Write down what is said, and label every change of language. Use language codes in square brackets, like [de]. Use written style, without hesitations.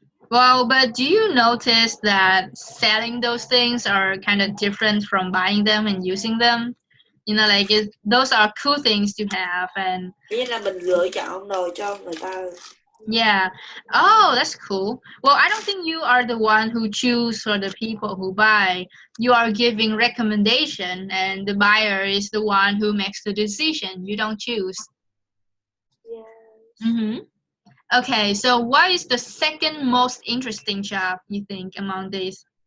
[en] Well, but do you notice that selling those things are kind of different from buying them and using them? You know, like those are cool things to have, and [vi] là mình lựa chọn đồ cho người ta. [en] Yeah. Oh, that's cool. Well, I don't think you are the one who choose for the people who buy. You are giving recommendation, and the buyer is the one who makes the decision. You don't choose. Yes. Okay, so what is the second most interesting job you think among these?